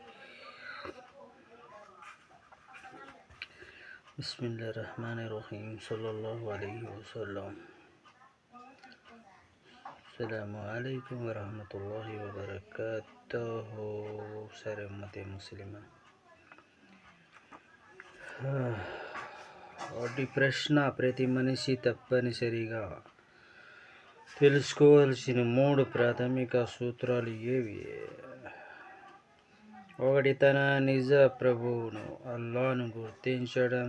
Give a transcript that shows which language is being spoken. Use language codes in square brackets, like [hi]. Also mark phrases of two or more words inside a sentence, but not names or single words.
[ar] بسم الله الرحمن الرحيم. صلى الله عليه وسلم. السلام عليكم ورحمة الله وبركاته. سر أمة مسلمة. [te] వాటి ప్రశ్న ప్రతి మనిషి తప్పనిసరిగా తెలుసుకోవాల్సిన 3 ప్రాథమిక సూత్రాలు ఏవి? 1. తన నిజ ప్రభువును అల్లాను గుర్తించడం.